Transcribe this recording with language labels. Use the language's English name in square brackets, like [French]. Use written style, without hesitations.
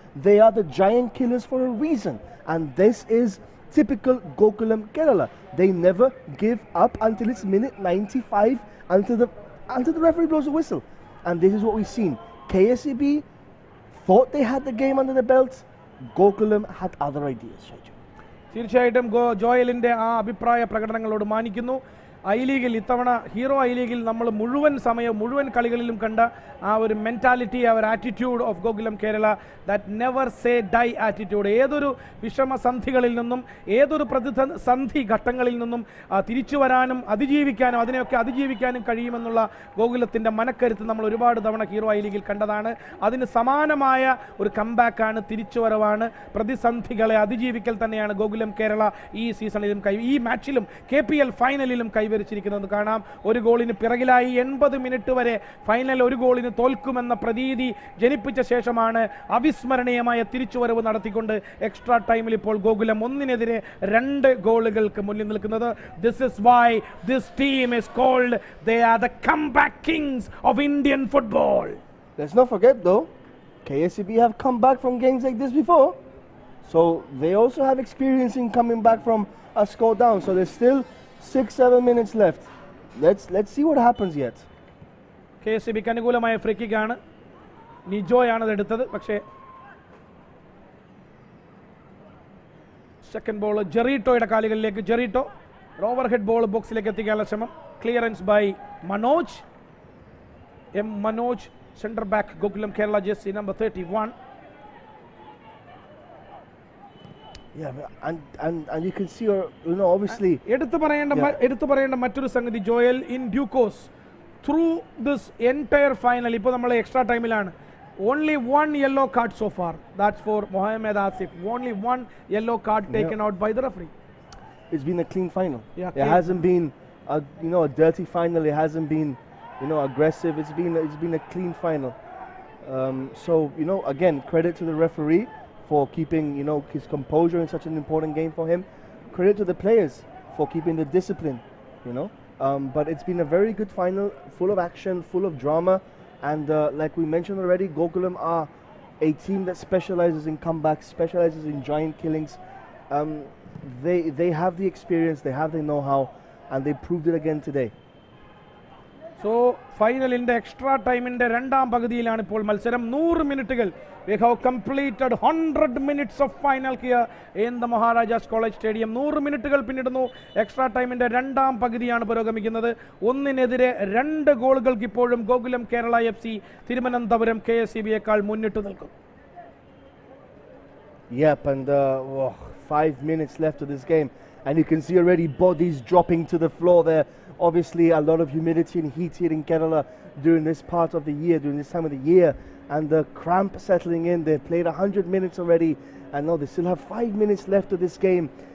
[English] They are the giant killers for a reason. And this is typical Gokulam Kerala. They never give up until it's minute 95, until the referee blows a whistle. And this is what we've seen. KSEB thought they had the game under the belt. Gokulam had other ideas. [Malayalam] തീർച്ചയായിട്ടും ജോയലിൻ്റെ ആ അഭിപ്രായ പ്രകടനങ്ങളോട് മാനിക്കുന്നു. I ലീഗിൽ ഇത്തവണ hero I ലീഗിൽ നമ്മൾ മുഴുവൻ സമയവും മുഴുവൻ കളികളിലും കണ്ട ആ ഒരു മെൻറ്റാലിറ്റി, ആ ഒരു attitude of Gokulam Kerala, [English] That never say die attitude. [Malayalam] ഏതൊരു വിഷമസന്ധികളിൽ നിന്നും ഏതൊരു പ്രതിസന്ധി ഘട്ടങ്ങളിൽ നിന്നും തിരിച്ചു വരാനും അതിജീവിക്കാനും അതിനെയൊക്കെ അതിജീവിക്കാനും കഴിയുമെന്നുള്ള ഗോകുലത്തിൻ്റെ മനക്കരുത്ത് നമ്മൾ ഒരുപാട് തവണ ഹീറോ ഐ ലീഗിൽ കണ്ടതാണ്. അതിന് സമാനമായ ഒരു കംബാക്കാണ്, തിരിച്ചുവരവാണ്, പ്രതിസന്ധികളെ അതിജീവിക്കൽ തന്നെയാണ് ഗോകുലം കേരള ഈ സീസണിലും ഈ മാച്ചിലും KPL ഫൈനലിലും കൈവരിച്ചിരിക്കുന്നത് കാണാം. ഒരു ഗോളിന് പിറകിലായി 80 മിനിറ്റ് വരെ ഫൈനൽ ഒരു ഗോളിന് തോൽക്കുമെന്ന പ്രതീതി ജനിപ്പിച്ച ശേഷമാണ് അവിസ്മരണീയമായ തിരിച്ചുവരവ് നടത്തിക്കൊണ്ട് എക്സ്ട്രാ ടൈമിൽ ഇപ്പോൾ ഗോകുലം 1-നെതിരെ 2 ഗോളുകൾക്ക് മുന്നിൽ നിൽക്കുന്നത്. [English] This is why this team is called they are the comeback kings of Indian football. Let's not forget though, KSEB have come back from games like this before. So they also have experience in coming back from a score down. So there's still 6-7 minutes left. Let's see what happens yet. [Malayalam] KSEBക്ക് അനുകൂലമായ free കിക്കാണ്, നിജോയാണ് അത് എടുത്തത്. പക്ഷേ second ball ജെറീറ്റോയുടെ കാലുകളിലേക്ക്. ജെറീറ്റോ overhead ball ബോക്സിലേക്ക് എത്തിക്കാനുള്ള ശ്രമം. [English] clearance by Manoj, [Malayalam] Manoj, centre back Gokulam Kerala, jersey number 31. [English] Yeah, and you can see, obviously. [Malayalam] എടുത്തു പറയേണ്ട മറ്റൊരു സംഗതി [English] Joel, in due course through this entire final, [Malayalam] ഇപ്പോൾ നമ്മൾ എക്സ്ട്രാ ടൈമിലാണ്, [English] only one yellow card so far. That's for Mohamed Asif. Only one yellow card taken out by the referee. It's been a clean final. Yeah, it hasn't been a dirty final. It hasn't been aggressive. It's been a clean final. So again, credit to the referee for keeping his composure in such an important game for him. Credit to the players for keeping the discipline. But it's been a very good final, full of action, full of drama, and like we mentioned already, Gokulam are a team that specializes in comebacks, specializes in giant killings. They have the experience, they have the know-how, and they proved it again today. [Malayalam] So ഫൈനലിൻ്റെ extra ടൈമിൻ്റെ രണ്ടാം പകുതിയിലാണ് ഇപ്പോൾ മത്സരം. 100 മിനിറ്റുകൾ. [English] We have completed 100 minutes of final here in the Maharajas College Stadium. [Malayalam] 100 മിനിറ്റുകൾ പിന്നിടുന്നു. Extra ടൈമിൻ്റെ രണ്ടാം പകുതിയാണ് പുരോഗമിക്കുന്നത്. 1-നെതിരെ 2 ഗോളുകൾക്ക് ഇപ്പോഴും ഗോകുലം കേരള FC തിരുവനന്തപുരം KSEBയേക്കാൾ മുന്നിട്ട് നിൽക്കും. [English] Yep, and 5 minutes left of this game, and you can see already bodies dropping to the floor there. Obviously a lot of humidity and heat here in Kerala during this part of the year, during this time of the year, and the cramp settling in. They've played 100 minutes already, and now they still have 5 minutes left of this game.